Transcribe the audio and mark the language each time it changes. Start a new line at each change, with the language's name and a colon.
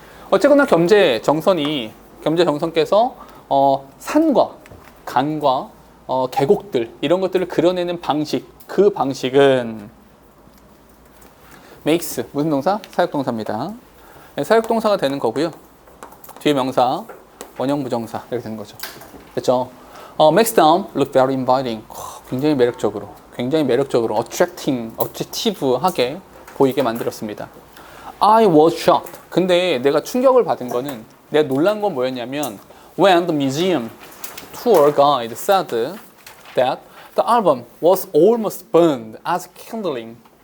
Korean: 어쨌거나 겸재 정선께서 산과 강과 계곡들 이런 것들을 그려내는 방식, 그 방식은 makes 무슨 동사? 사역동사입니다. 사역동사가 되는 거고요. 뒤에 명사, 원형 부정사 이렇게 되는 거죠. 됐죠?
English: makes them look very inviting.
Korean: 굉장히 매력적으로, attractive하게 보이게 만들었습니다.
English: I was shocked.
Korean: 근데 내가 충격을 받은 거는, 내가 놀란 건 뭐였냐면
English: when the museum tour guide said that the album was almost burned as kindling.